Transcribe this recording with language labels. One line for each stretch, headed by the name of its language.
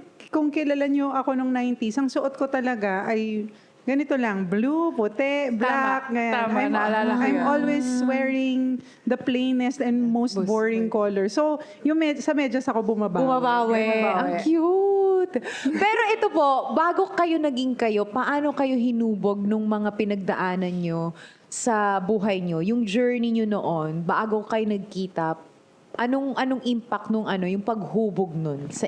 Filipino: kung kilala nyo ako nung 90s, ang suot ko talaga ay ganito lang, blue, puti, black. ganyan. Tama, naalala ko
English: I'm
Filipino: yan.
English: always wearing the plainest and most boring color.
Filipino: So, yung sa medyas ako bumabawi. Bumabawi. Ang cute. Pero ito po, bago kayo naging kayo, paano kayo hinubog nung mga pinagdaanan nyo sa buhay nyo? Yung journey nyo noon, bago kayo nagkita, anong impact nung yung paghubog nun sa